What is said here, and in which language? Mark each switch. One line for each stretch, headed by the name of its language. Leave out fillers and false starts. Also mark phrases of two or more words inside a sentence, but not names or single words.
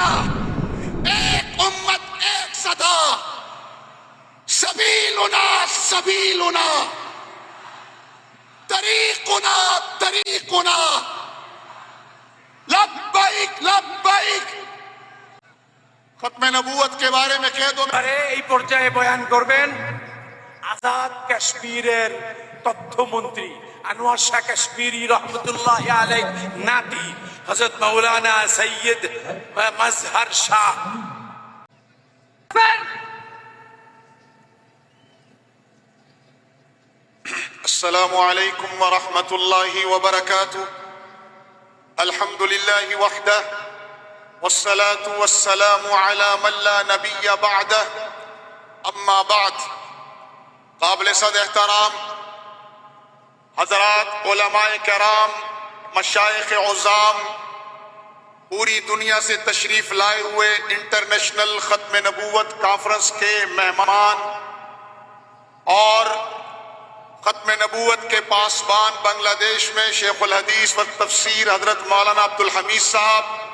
Urdu: ایک امت، ایک صدا،
Arabic: سبیلنا سبیلنا، طریقنا طریقنا، لبیک لبیک۔
Urdu: ختم نبوت کے بارے میں کہہ دو۔
Bangla: এই পর্যায়ে বয়ান করবেন আজাদ কাশ্মীরের তথ্যমন্ত্রী আনোয়ার শাহ কাশ্মীরি
Arabic: رحمة الله عليه
Bangla: নাতি হযরত মাওলানা সৈয়দ মাজহার শাহ।
Arabic: السلام علیکم ورحمۃ اللہ وبرکاتہ۔ الحمد للہ وحدہ والصلاة والسلام على من لا نبی بعدہ، اما بعد۔
Urdu: قابل صد احترام حضرات علماء کرام، مشائخ عظام، پوری دنیا سے تشریف لائے ہوئے انٹرنیشنل ختم نبوت کانفرنس کے مہمان، اور ختم نبوت کے پاسبان بنگلہ دیش میں شیخ الحدیث و تفسیر حضرت مولانا عبدالحمید صاحب،